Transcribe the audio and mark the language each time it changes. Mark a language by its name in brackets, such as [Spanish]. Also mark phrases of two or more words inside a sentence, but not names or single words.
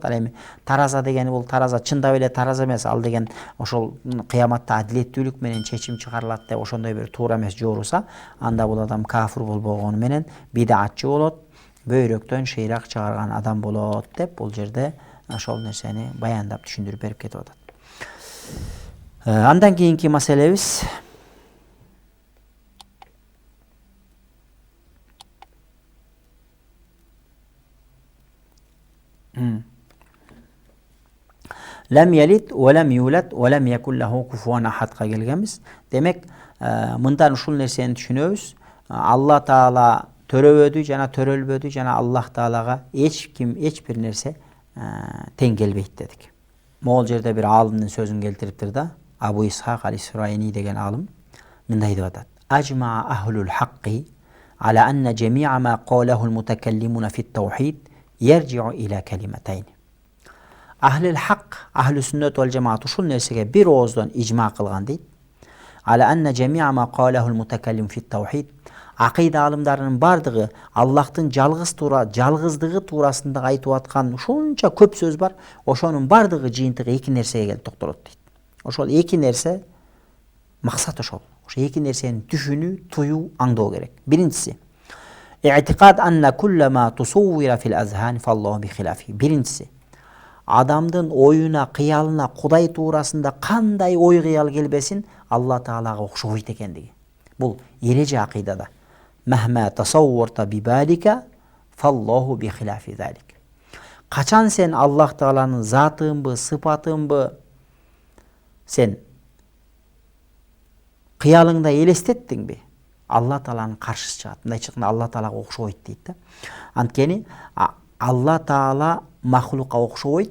[Kyrgyz] Ал эми тараза дегени бул тараза чындап эле тараза эмес, ал деген ошол кыяматта адилеттүүлүк менен чечим чыгарылат деп ошондой бир туура эмес жооруса, анда бул адам кафир болбогону менен бидатчы болот, бөйрөктөн шыйрак чыгарган адам болот деп бул жерде ошол нерсени баяндап түшүндүрүп берип кетип атат. Андан кийинки маселебиз [Arabic] لم يلد ولم يولد ولم يكن له كفوا أحد [Kyrgyz] келгенбиз. Демек, мындан ушул нерсени түшүнөбүз. Алла Таала төрөбөдү жана төрөлбөдү, жана Аллах Таалага эч ким, эч бир нерсе тең келбейт дедик. Могул жерде бир аалымдын сөзүн келтириптир да. Абу Исхак ал-Исфарайни деген аалым мындай деп атат: [Arabic] "أجمع أهل الحق على أن جميع ما قاله المتكلمون في التوحيد يرجع إلى كلمتين." أهل الحق أهل السنة والجماعة [Kyrgyz] ушул нерсеге бир ооздон ижма кылган дейт. [Arabic] على أن جميع ما قاله المتكلم في التوحيد. [Kyrgyz] Акыйда алымдарынын бардыгы Аллахтын жалгыздыгы туурасында айтып аткан ушунча көп сөз бар. Ошонун бардыгы жыйынтыгы эки нерсеге келип токтолот дейт. Ошол эки нерсе максат ошол. Ошо эки нерсени түшүнүү, туюу, аңдоо керек. [Arabic] Биринчиси اعتقاد أن كل ما تصور في الأذهان فالله بخلافه. [Kyrgyz] Биринчиси адамдын оюна, кыялына Кудай туурасында кандай ой кыял келбесин, Алла Таалага окшобойт экендиги. Бул эреже акыйдада. [Arabic] مهما تصورت ببالك فالله بخلاف ذلك. [Kyrgyz] Качан сен Аллах Тааланын затынбы, сыпатынбы сен кыялыңда элестеттиңби? Алла Тааланын каршысы чыгат. Мындай чыкканда Алла Таалага окшобойт дейт да. Анткени Алла Таала махлукка окшобойт.